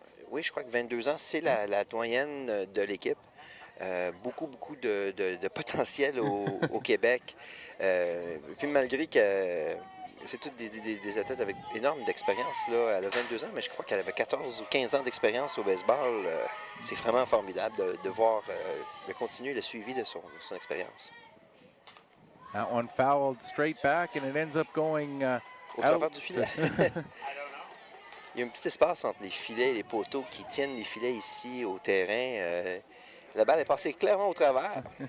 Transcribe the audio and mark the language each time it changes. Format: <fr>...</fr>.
<fr>Oui, je crois que 22 ans, c'est la doyenne de l'équipe. Beaucoup de potentiel au Québec. Puis malgré que c'est toutes des athlètes avec énorme d'expérience, là, elle a 22 ans, mais je crois qu'elle avait 14 ou 15 ans d'expérience au baseball. C'est vraiment formidable de voir le continu, le suivi de son expérience.</fr> <en>That one fouled straight back, and it ends up going</en> <fr>au travers du filet. Il y a un petit espace entre les filets et les poteaux qui tiennent les filets ici au terrain. La balle est passée clairement au travers.</fr>